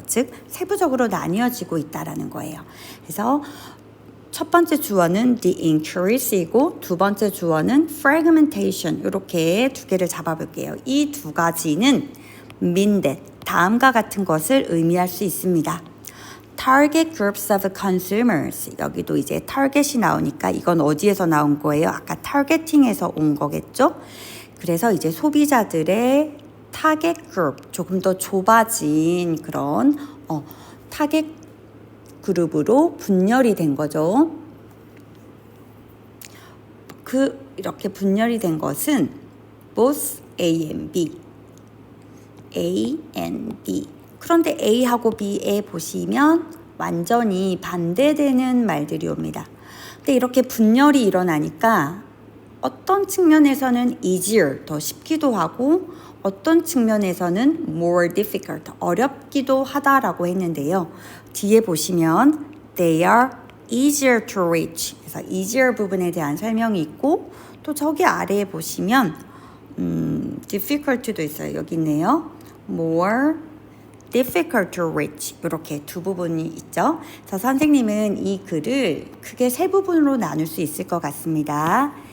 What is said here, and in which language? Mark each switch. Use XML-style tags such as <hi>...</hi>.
<ko>즉 세부적으로 나뉘어지고 있다라는 거예요. 그래서 첫 번째 주어는</ko> <en>the increase</en> <ko>이고 두 번째 주어는 fragmentation 이렇게 두 개를 잡아볼게요. 이 두 가지는</ko> <en>mean that</en> <ko>다음과 같은 것을 의미할 수 있습니다.</ko> <en>Target groups of consumers.</en> <ko>여기도 이제 target이 나오니까 이건 어디에서 나온 거예요? 아까 targeting에서 온 거겠죠? 그래서 이제 소비자들의 target group, 조금 더 좁아진 그런 target 그룹으로 분열이 된 거죠. 이렇게 분열이 된 것은</ko> <en>both A and B. A and B.</en> <ko>그런데 A하고 B에 보시면 완전히 반대되는 말들이 옵니다. 근데 이렇게 분열이 일어나니까 어떤 측면에서는 easier, 더 쉽기도 하고 어떤 측면에서는</ko> <en>more difficult,</en> <ko>어렵기도 하다라고 했는데요. 뒤에 보시면</ko> <en>they are easier to reach.</en> <ko>그래서 easier 부분에 대한 설명이 있고 또 저기 아래에 보시면 difficult도 있어요. 여기 있네요.</ko> <en>more difficult to reach</en> <ko>이렇게 두 부분이 있죠. 그래서 선생님은 이 글을 크게 세 부분으로 나눌 수 있을 것 같습니다.</ko>